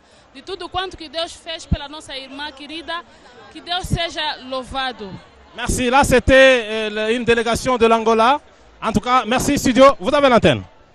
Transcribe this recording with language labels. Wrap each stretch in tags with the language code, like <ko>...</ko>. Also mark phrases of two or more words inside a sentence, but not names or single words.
<pt>De tudo quanto que Deus fez pela nossa irmã querida, que Deus seja louvado.</pt> <fr>Merci, là c'était une délégation de l'Angola. En tout cas, merci studio, vous avez l'antenne.</fr>